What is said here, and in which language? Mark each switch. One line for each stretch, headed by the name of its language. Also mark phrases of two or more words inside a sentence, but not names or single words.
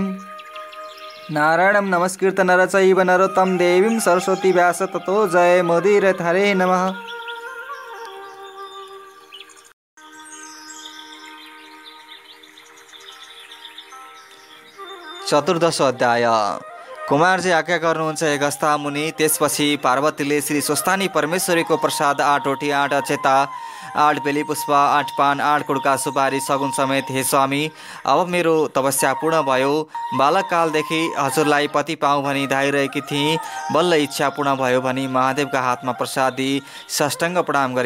Sanskrit: नारायणं नमस्कृत्य नर चैव नरोत्तमं देवीं सरस्वती व्यास ततो जय मुदीरयेत्। हरे नमः। चतुर्दश अध्याय।
Nepali: कुमारजी आज्ञा गर्नुहुन्छ हे गस्ता मुनि। त्यसपछि पार्वतीले श्री स्वस्थानी परमेश्वरीको प्रसाद 8 रोटी 8 अक्षता 8 बेली पुष्प 8 पान 8 कुडका सुपारी सगुन समेत, हे स्वामी अब मेरो तपस्या पूर्ण भयो। बालककालदेखि हजुरलाई पति पाऊँ भनी धाइरहेकी थिएँ, बल्ल इच्छा पूर्ण भयो भनी महादेवका हातमा प्रसाद दिई साष्टाङ्ग प्रणाम गरिन्।